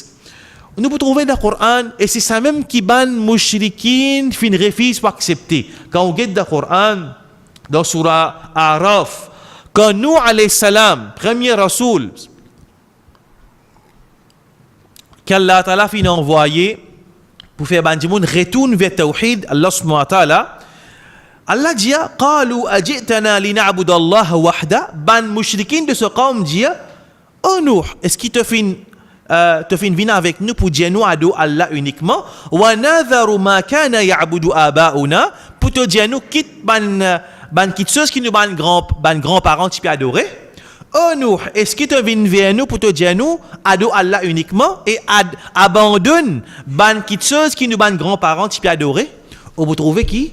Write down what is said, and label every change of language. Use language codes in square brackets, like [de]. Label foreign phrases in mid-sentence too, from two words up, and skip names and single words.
[fr] Nous pouvons trouver dans le Coran, et c'est ça même qui ban mushrikin fin refuse pour accepter. Quand on regarde dans le Coran, dans surah Araf, quand nous, [ar] عليه السلام, [fr] premier rasoul, qu' [ar] الله تعالى [fr] fin envoyé pour faire ban monde retourne vers Tawhid, [ar] الله سبحانه وتعالى, [fr] Allah dit, [ar] قالوا أجئتنا لنعبد الله وحده, [fr] ban mushrikin de ce qawm dit, oh Nuh, est-ce qu'il te fin venir avec nous pour dire nous ado Allah uniquement, [ar] ونذر ما كان يعبد آباؤنا, [fr] pour te dire nous quitte ban quitte chose qui nous ban grands-parents qui peut adorer. Oh Nuh, est-ce qu'il te vient vers nous pour te dire nous ado Allah uniquement et abandonne ban quitte chose qui nous ban grands-parents qui peut adorer? On vous trouvez qui?